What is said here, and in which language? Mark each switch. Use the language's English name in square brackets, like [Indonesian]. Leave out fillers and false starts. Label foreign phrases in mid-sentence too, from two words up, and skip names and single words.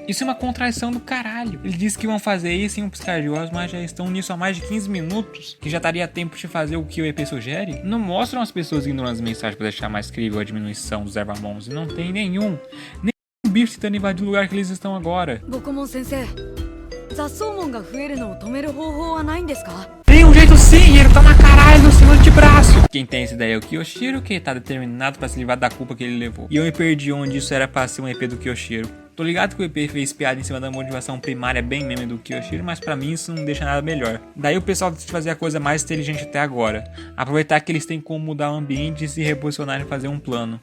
[Portuguese] Isso é uma contradição do caralho. Ele disse que iam fazer isso em um piscar de olhos, mas já estão nisso há mais de 15 minutos. Que já daria tempo de fazer o que o EP sugere. Não mostram as pessoas ignorando as mensagens para deixar mais crível a diminuição dos Ervamons. E não tem nenhum bicho tentando invadir o lugar que eles estão agora. Bokomon-sensei, [Japanese] Zassomonが増えるのを止める方法はないんですか? [Portuguese] Tem um jeito sim, ele toma caralho no seu antebraço. Quem tem essa ideia é o Kyoshiro, que tá determinado pra se livrar da culpa que ele levou. E eu me perdi onde isso era pra ser um EP do Kyoshiro. Tô ligado que o EP fez piada em cima da motivação primária bem meme do Kyoshiro, mas pra mim isso não deixa nada melhor. Daí o pessoal decide fazer a coisa mais inteligente até agora. Aproveitar que eles têm como mudar o ambiente e se reposicionar e fazer um plano.